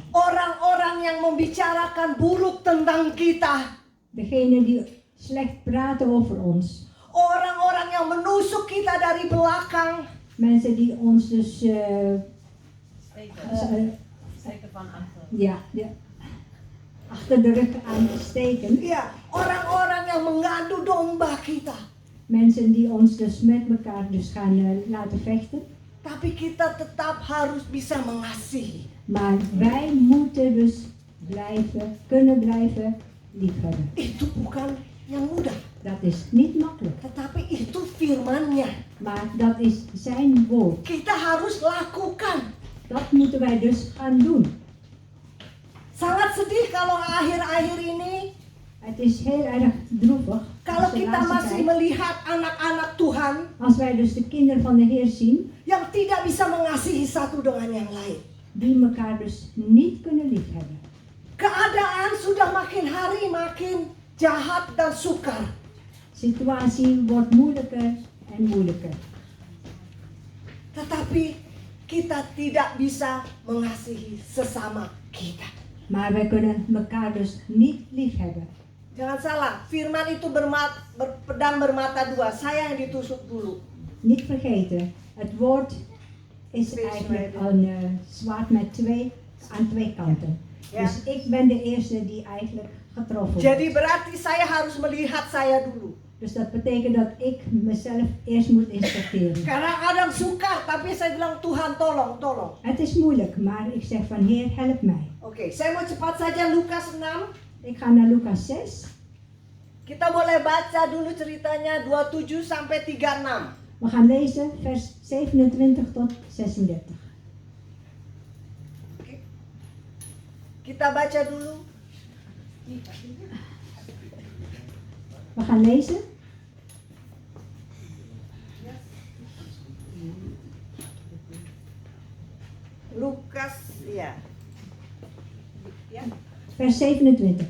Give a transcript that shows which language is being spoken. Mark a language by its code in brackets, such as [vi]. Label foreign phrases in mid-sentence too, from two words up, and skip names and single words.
[id] Orang-orang yang membicarakan buruk tentang kita. [nl] Degene die slecht praten over ons. [id] Orang-orang yang menusuk kita dari belakang. [nl] Mensen die ons dus Steken van achter. ja, achter de rug aan steken. [id] Ya, orang-orang yang mengadu domba kita. [nl] Mensen die ons dus met elkaar dus gaan laten vechten. [id] Tapi kita tetap harus bisa mengasihi. [nl] Maar wij moeten dus kunnen blijven liefhebben. [id] Itu bukan yang mudah, [nl] Dat is niet makkelijk, [id] tetapi itu firman-Nya. [nl] maar dat is zijn woord. [id] Kita harus lakukan. [nl] Dat moeten wij dus gaan doen. [id] Sangat sedih kalau akhir-akhir ini [nl] Het is heel erg droevig [id] kalau [nl] als, de [id] kita [nl] laatste [id] masih [nl] tijd, [id] melihat anak-anak Tuhan [nl] als wij dus de kinderen van de Heer zien, [id] yang tidak bisa mengasihi satu dengan yang lain. [nl] die elkaar dus niet kunnen liefhebben. [id] Keadaan sudah makin hari makin jahat dan sukar. [nl] Situatie wordt moeilijker en moeilijker. [id] Tetapi kita tidak bisa mengasihi sesama kita. [nl] Maar wij kunnen elkaar dus niet liefhebben. [id] Jangan salah, firman itu pedang bermata dua. Saya yang ditusuk dulu. [nl] Niet vergeten, het woord is eigenlijk een zwaard met aan twee kanten. Ja. Dus ik ben de eerste die eigenlijk getroffen wordt. [id] Jadi berarti saya harus melihat saya dulu. [nl] Dus dat betekent dat ik mezelf eerst moet inspecteren. [id] Kadang-kadang sukar, tapi saya bilang Tuhan tolong, tolong. [nl] Het is moeilijk, maar ik zeg van Heer, help mij. [id] Oke, saya mau cepat saja Lukas 6. [nl] Ik ga naar Lucas 6. [id] Kita boleh baca dulu ceritanya 27 sampai 36. [nl] We gaan lezen vers 27 tot 36. [id] Oke. Kita baca dulu. [nl] We gaan lezen. [id] Lukas, ya. [nl] Ya. Vers 27.